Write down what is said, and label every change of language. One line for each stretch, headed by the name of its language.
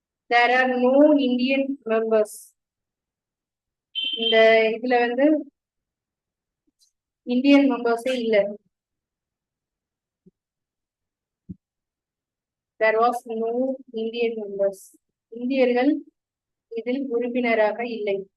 English: There are no Indian members.
Tamil: இந்த இதுல வந்து இந்தியன் மெம்பர்ஸே இல்ல.
English: there was no Indian members.
Tamil: இந்தியர்கள் இதில் உறுப்பினராக இல்லை.